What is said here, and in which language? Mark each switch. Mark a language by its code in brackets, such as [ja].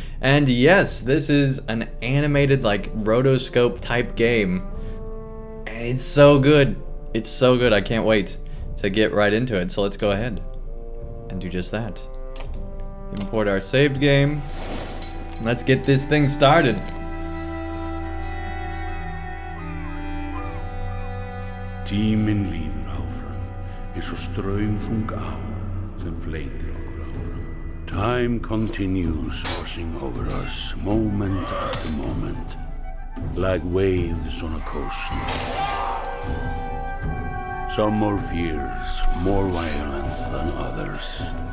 [en] And yes, this is an animated, like, rotoscope type game. And it's so good. It's so good. I can't wait to get right into it. So let's go ahead and do just that. Import our saved game. Let's get this thing started. [is] Tíminn líður áfram, eins og straumþung á sem fleytir okkur áfram. [en] Time continues washing over us, moment after moment, like waves on a coast. Some more fierce, more violent than others.